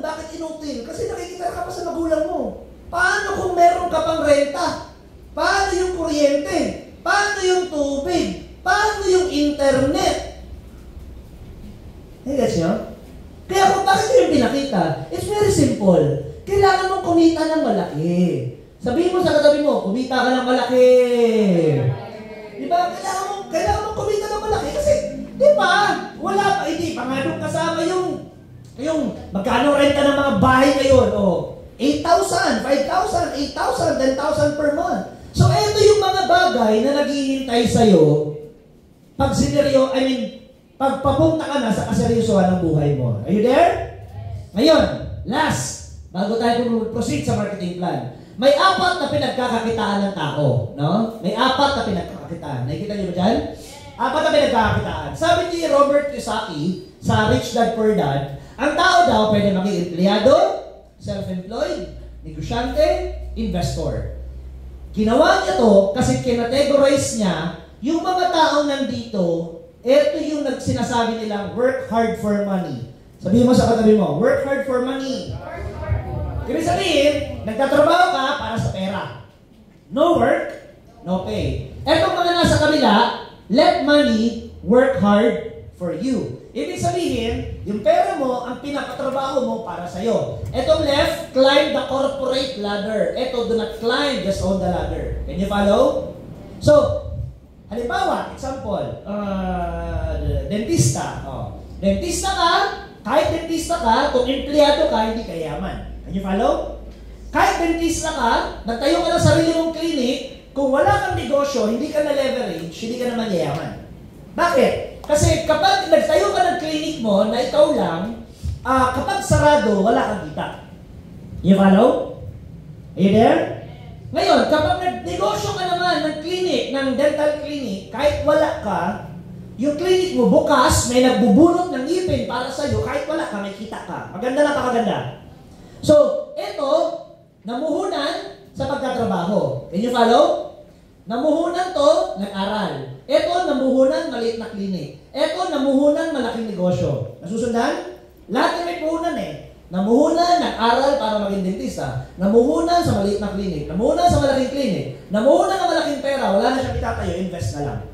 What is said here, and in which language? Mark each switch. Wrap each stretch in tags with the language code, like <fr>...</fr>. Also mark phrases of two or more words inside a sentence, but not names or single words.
<tl>Bakit inutil? Kasi nakikita ka pa sa magulang mo. Paano kung meron ka pang renta? Paano yung kuryente? Paano yung tubig? Paano yung internet? Guys, kaya kung bakit yung pinakita,</tl> <en>it's very simple.</en> <tl>Kailangan mong kumita ng malaki. Sabihin mo sa katabi mo, kumita ka ng malaki. Di ba? Kailangan mong kumita ng malaki kasi, di ba? Wala pa, hindi pa nga nung kasama yung magkano renta ng mga bahay ngayon.</tl> <en>8,000, 5,000, 8,000, 10,000 per month.</en> <tl>So, ito yung mga bagay na naghihintay sa'yo pag pagpapunta ka na sa kaseryosohan ng buhay mo.</tl> <en>Are you there?</en> <tl>Ngayon, last, bago tayo proceed sa</tl> <en>marketing plan,</en> <tl>may 4 na pinagkakakitaan ng tao. No? May 4 na pinagkakakitaan. Nakikita niyo ba dyan? 4 na pinagkakakitaan. Sabi ni Robert Kiyosaki sa Rich Dad Poor Dad, ang tao daw pwede maging empleyado, self-employed, negosyante, investor. Ginawa niya to kasi kinategorize niya yung mga taong nandito.</tl> <en>Ito yung sinasabi nilang work hard for money.</en> <tl>Sabihin mo sa katabi mo,</tl> <en>work hard for money.</en> <tl>Ibig sabihin, nagtatrabaho ka para sa pera.</tl> <en>No work, no pay.</en> <tl>Etong mga nasa kabila,</tl> <en>let money work hard for you.</en> <tl>Ibig sabihin, yung pera mo, ang pinapatrabaho mo para sa'yo.</tl> <en>Etong left, climb the corporate ladder. Eto, do not climb, just own the ladder. Can you follow? So,</en> <tl>halimbawa, example, dentista. Dentista ka, kahit dentista ka, kung empleyado ka, hindi ka yaman.</tl> <en>Can you follow?</en> <tl>Kahit dentista ka, nagtayo ka ng sarili mong clinic, kung wala kang negosyo, hindi ka na-leverage, hindi ka naman yayaman. Bakit? Kasi kapag nagtayo ka ng clinic mo na ikaw lang, kapag sarado, wala kang kita.</tl> <en>You follow? Are you there?</en> <tl>Ngayon, kapag nagnegosyo ka naman ng clinic, ng</tl> <en>dental clinic,</en> <tl>kahit wala ka, yung clinic mo bukas, may nagbubunot ng ngipin para sa'yo, kahit wala ka, may kita ka. Maganda na, pakaganda. So, ito, namuhunan sa pagtatrabaho.</tl> <en>Can you follow?</en> <tl>Namuhunan to, nag-aral. Ito, namuhunan, maliit na clinic. Ito, namuhunan, malaking negosyo. Nasusundan? Lahat may puhunan eh. Namuhunan, nag-aral para maging dentista. Namuhunan sa maliit na clinic. Namuhunan sa malaking clinic. Namuhunan ng malaking pera. Wala na siyang itatayo, invest na lang.</tl>